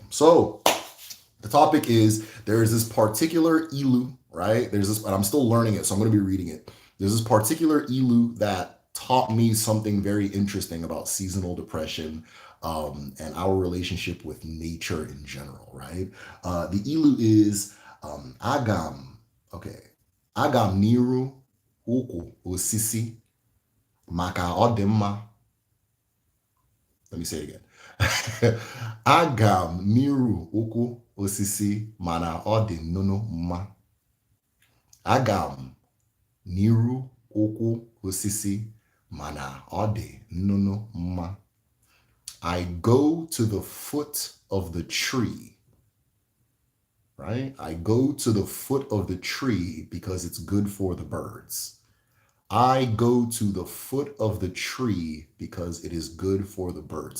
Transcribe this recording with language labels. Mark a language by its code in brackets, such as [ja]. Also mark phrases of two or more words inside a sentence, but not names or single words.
[en] So the topic is, there's this particular ilu, right? There's this, and I'm still learning it, so I'm going to be reading it. There's this particular ilu that taught me something very interesting about seasonal depression and our relationship with nature in general, right? The ilu is [ig] agam niru ukwu osisi maka ọdịmma. [en] Let me say it again. [ig] Agam niru ukwu osisi mana ọdị nnụnụ mma. Agam niru ukwu osisi mana ọdị nnụnụ mma. [en] I go to the foot of the tree. Right? I go to the foot of the tree because it's good for the birds. I go to the foot of the tree because it is good for the birds.